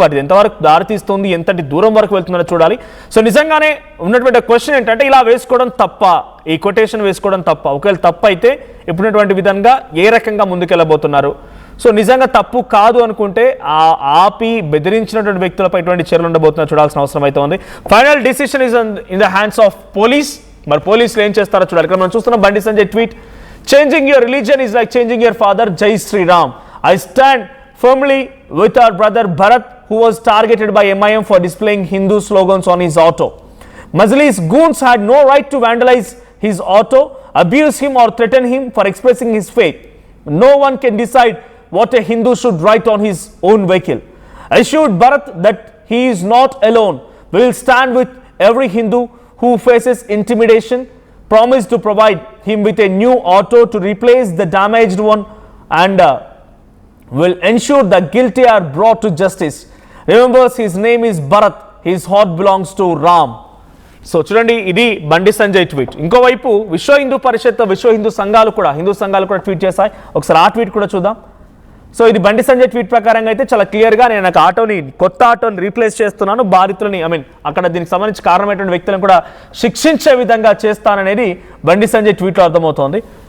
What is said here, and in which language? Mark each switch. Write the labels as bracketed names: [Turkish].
[Telugu] మరి ఎంతవరకు దారితీస్తుంది, ఎంతటి దూరం వరకు వెళ్తుందో చూడాలి. సో నిజంగానే ఉన్నటువంటి క్వశ్చన్ ఏంటంటే ఇలా వేసుకోవడం తప్ప, ఈ కొటేషన్ వేసుకోవడం తప్ప? ఒకవేళ తప్పు అయితే ఇప్పుడున్నటువంటి విధంగా ఏ రకంగా ముందుకెళ్ళబోతున్నారు? సో నిజంగా తప్పు కాదు అనుకుంటే ఆపి బెదిరించినటువంటి వ్యక్తులపై ఎటువంటి చర్యలు ఉండబోతున్నారు చూడాల్సిన అవసరం అయితే ఉంది. [English] Final decision is in the hands of police. [Telugu] మరి పోలీసులు ఏం చేస్తారో చూడాలి. ఇక్కడ మనం చూస్తున్నాం Bandi Sanjay tweet: [English] changing your religion is like changing your father. Jai Sri Ram. I stand firmly with our brother Bharat, who was targeted by MIM for displaying Hindu slogans on his auto. Majlis goons had no right to vandalize his auto, abuse him or threaten him for expressing his faith. No one can decide what a Hindu should write on his own vehicle. I assured Bharat that he is not alone. We will stand with every Hindu who faces intimidation. Promised to provide him with a new auto to replace the damaged one and will ensure the guilty are brought to justice. Remembers, his name is Bharat. His heart belongs to Ram. [Telugu] So చూడండి, ఇది Bandi Sanjay tweet. ఇంకోవైపు విశ్వ హిందూ పరిషత్, విశ్వ హిందూ సంఘాలు కూడా tweet చేశాయి. ఒకసారి ఆ ట్వీట్ కూడా చూద్దాం. సో ఇది బండి సంజయ్ ట్వీట్ ప్రకారంగా అయితే చాలా క్లియర్గా, నేను నాకు కొత్త ఆటోని రీప్లేస్ చేస్తున్నాను, బాధితులని అక్కడ దీనికి సంబంధించి కారణమైనటువంటి వ్యక్తులను కూడా శిక్షించే విధంగా చేస్తాననేది బండి సంజయ్ ట్వీట్లో అర్థమవుతోంది.